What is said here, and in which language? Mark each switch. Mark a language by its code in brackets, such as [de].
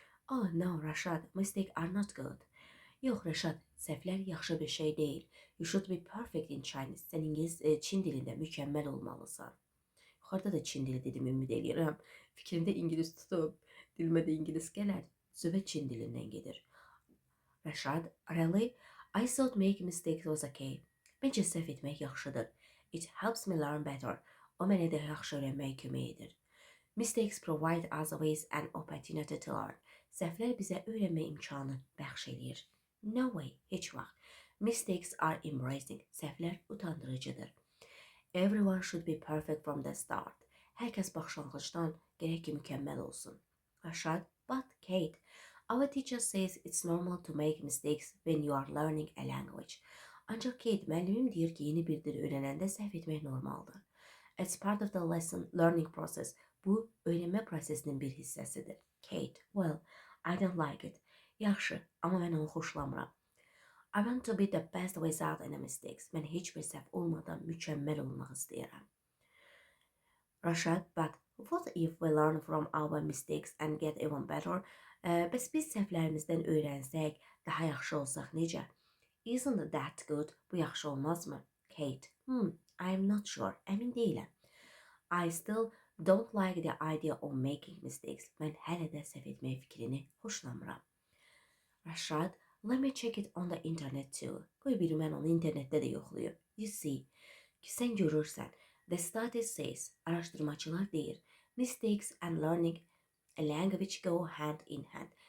[en] Oh no, Rashad, mistakes are not good. [az] Yox, Rashad, səhvlər yaxşı bir şey deyil. [en] You should be perfect in Chinese. [az] Sən Çin dilində mükəmməl olmalısan. Yuxarıda da Çin dili dedim, ümid edirəm. Fikrimdə ingilis tutub, dilimə də ingilis gələr. Söhbət Çin dilindən gedir. [en] Rashad, really? I thought making mistakes was okay. [az] Məncə səhv etmək yaxşıdır. [en] It helps me learn better. [az] O mənə də yaxşı öyrənməyə kömək edir. [en] Mistakes provide us with an opportunity to learn. [az] Səhvlər bizə öyrənmə imkanı bəxş edir. [en] No way, [az] heç vaxt. [en] Mistakes are embarrassing. [az] Səhvlər utandırıcıdır. [en] Everyone should be perfect from the start. [az] Hər kəs başlanğıcdan gərək ki mükəmməl olsun. [en] Rashad, but Kate, our teacher says it's normal to make mistakes when you are learning a language. [az] Ancaq Kate, müəllimim deyir ki, yeni bir dil öyrənəndə səhv etmək normaldır. [en] It's part of the lesson learning process. [az] Bu öğrenme prosesinin bir hissəsidir. [en] Kate, well, I don't like it. [az] Yaxşı, amma mən onu xoşlamıram. [en] I want to be the best without any mistakes. [az] Mən heç bir səhv olmadan mükəmməl olmaq istəyirəm. [en] Rashad, but what if we learn from our mistakes and get even better? [az] Bəs biz səhvlərimizdən öyrənsək, daha yaxşı olsaq necə? [en] Isn't that good? [az] Bu yaxşı olmazmı? [en] Kate, I'm not sure. [az] Əmin deyiləm. [en] I still don't like the idea of making mistakes. [az] Mən hələ də səhv etmək fikrini xoşlamıram. [en] Rashad, let me check it on the internet too. [az] Qoy bir mən onu internetdə də yoxlayım. [en] You see, [az] sən görürsən. [en] The study says, [az] araşdırmacılar deyir, [en] mistakes and learning a language go hand in hand.